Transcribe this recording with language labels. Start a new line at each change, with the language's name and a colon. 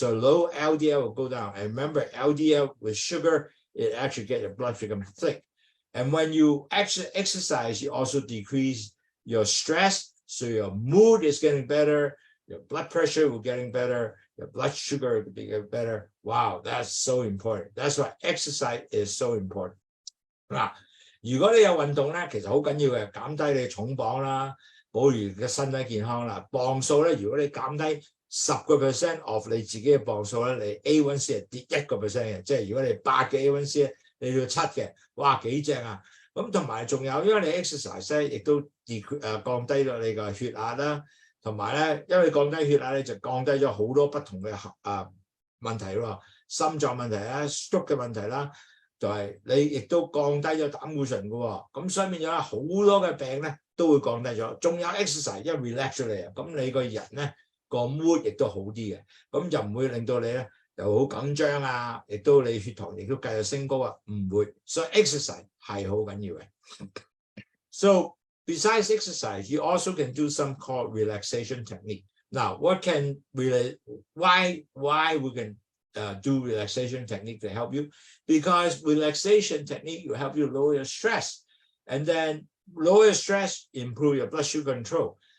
English: So low LDL will go down. And remember, LDL with sugar, it actually gets your blood sugar thick. And when you actually exercise, you also decrease your stress. So your mood is getting better. Your blood pressure will getting better. Your blood sugar will be better. Wow, that's so important. That's why exercise is so important.
Cantonese: 嗱，如果你有運動咧，其實好緊要嘅，減低你重磅啦，保持嘅身體健康啦。磅數咧，如果你減低10% of 你自己嘅磅數咧，你 A1C 係跌1% 嘅，即係如果你8嘅 A1C 咧，你要7嘅，哇幾正啊！咁同埋仲有，因為你 exercise 咧，亦都降低咗你個血壓啦，同埋咧，因為降低血壓咧，就降低咗好多不同嘅問題喎，心臟問題啦、stroke 嘅問題啦。就係你亦都降低咗膽固醇嘅喎，咁所以變咗好多嘅病咧都會降低咗。仲有 exercise， 因為 relax 咗你啊，咁你個人咧個 mood 亦都好啲嘅，咁就唔會令到你咧又好緊張啊，亦都你血糖亦都繼續升高啊，唔會。所以 exercise 係好緊要嘅。
English: So besides exercise, you also can do some called relaxation technique. Now, what can why we can do relaxation technique to help you? Because relaxation technique will help you lower your stress, and then lower your stress, improve your blood sugar control.